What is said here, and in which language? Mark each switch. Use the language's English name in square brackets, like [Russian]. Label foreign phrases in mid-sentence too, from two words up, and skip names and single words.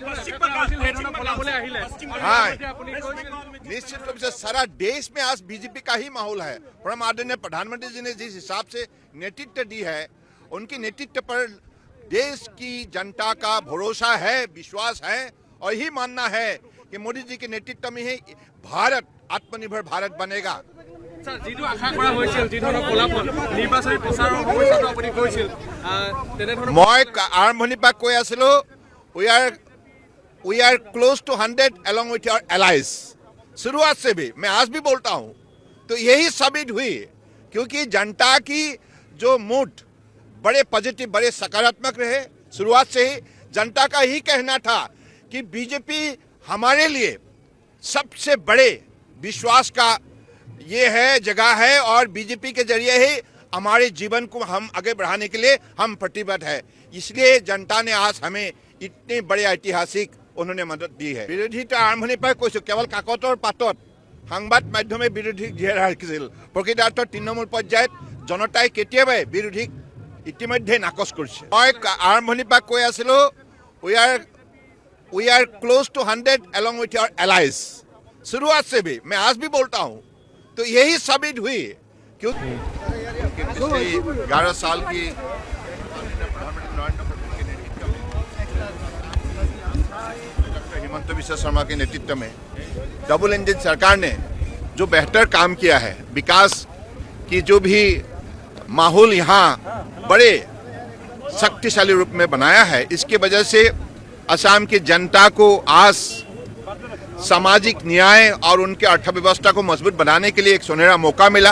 [Hindi] हाँ, निश्चित रूप से सारा देश में आज बीजेपी का ही माहौल है। परम आदरणीय प्रधानमंत्री जी ने जिस हिसाब से नेतृत्व दी है, उनके नेतृत्व पर देश की जनता का भरोसा है, विश्वास है और यही मानना है कि मोदी जी के नेतृत्व में ही भारत आत्मनिर्भर भारत बनेगा। [Assamese] মই আৰম্ভণিৰ পৰা কৈ আছিলোঁ [English] we are close to 100 along with your allies. [Hindi] शुरुआत से भी मैं आज भी बोलता हूँ, तो यही साबित हुई क्योंकि जनता की जो मूड बड़े पॉजिटिव, बड़े सकारात्मक रहे। शुरुआत से ही जनता का ही कहना था कि बीजेपी हमारे लिए सबसे बड़े विश्वास का ये है जगह है और बीजेपी के जरिए ही हमारे जीवन को हम आगे बढ़ाने के लिए हम प्रतिबद्ध है। इसलिए जनता ने आज हमें इतने बड़े ऐतिहासिक उन्होंने मदद दी है। [Assamese] বিৰোধিতা আৰম্ভণিৰ পৰা কৈছোঁ, কেৱল কাকতৰ পাতত সংবাদ মাধ্যমে বিৰোধীক জীয়াই ৰাখিছিল। প্ৰকৃতাৰ্থত তৃণমূল পৰ্যায়ত জনতাই কেতিয়াবাই বিৰোধীক ইতিমধ্যে নাকচ কৰিছে। মই আৰম্ভণিৰ পৰা কৈ আছিলোঁ [English] we are close to 100 along with your allies. [Hindi] शुरुआत से भी मैं आज भी बोलता हूँ, तो यही साबित हुई क्योंकि पिछले 11 साल की हिमंत बिस्वा शर्मा के नेतृत्व में [English] double engine [Hindi] सरकार ने जो बेहतर काम किया है, विकास की जो भी माहौल यहाँ बड़े शक्तिशाली रूप में बनाया है, इसके वजह से असम की जनता को आज सामाजिक न्याय और उनके अर्थव्यवस्था को मजबूत बनाने के लिए एक सुनहरा मौका मिला।